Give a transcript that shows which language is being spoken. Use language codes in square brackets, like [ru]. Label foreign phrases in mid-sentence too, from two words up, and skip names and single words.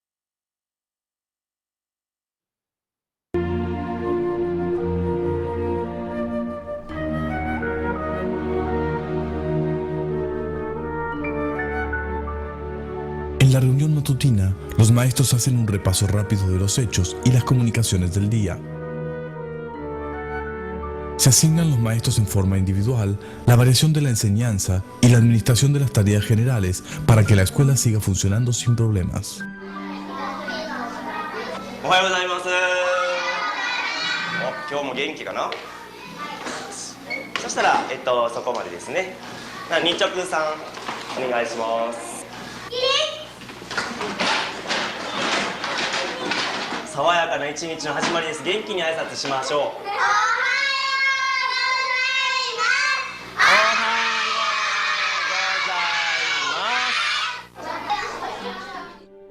[es] En la reunión matutina, los maestros hacen un repaso rápido de los hechos y las comunicaciones del día. Se asignan los maestros en forma individual la variación de la enseñanza y la administración de las tareas generales para que la escuela siga funcionando sin problemas. [ja] おはようございます。今日も元気かな？そしたら、そこまでですね。日直さん、お願いします。爽やかな一日の始まりです。元気に挨拶しましょう。おはようございます。おはようございます。